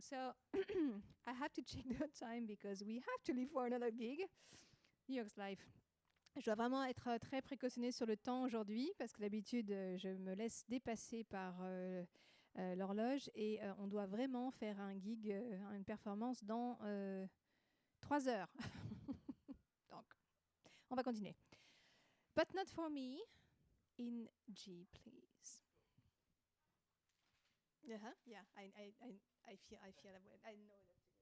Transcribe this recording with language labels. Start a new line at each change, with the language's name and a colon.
English: So I have to check the time because we have to leave for another gig. New York's Life.
French: Je dois vraiment être très précautionnée sur le temps aujourd'hui parce que d'habitude, je me laisse dépasser par l'horloge et on doit vraiment faire un gig, une performance dans 3 heures. Donc, on va continuer.
English: But not for me, in G, please. Uh-huh. Yeah, I feel that way. I know that.